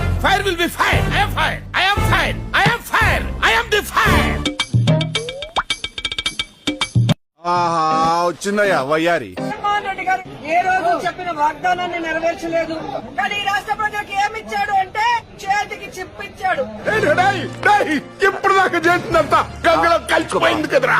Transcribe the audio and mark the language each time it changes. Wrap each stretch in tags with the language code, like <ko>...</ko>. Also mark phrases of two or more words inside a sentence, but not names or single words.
<en>Fire will be fire. I am fire. I am fire. I am fire. I am the fire.</en> <te>వచ్చిందయ్యా వయ్యారి. జగన్మోహన్ రెడ్డి గారు ఏ రోజు చెప్పిన వాగ్దానాన్ని నెరవేర్చలేదు. కానీ ఈ రాష్ట్ర ప్రజలకు ఏమిచ్చాడు అంటే చేతికి చిప్పిచ్చాడు. ఇప్పుడు దాకా చేసినంత గంగలో కలిసిపోయింది కదరా.</te>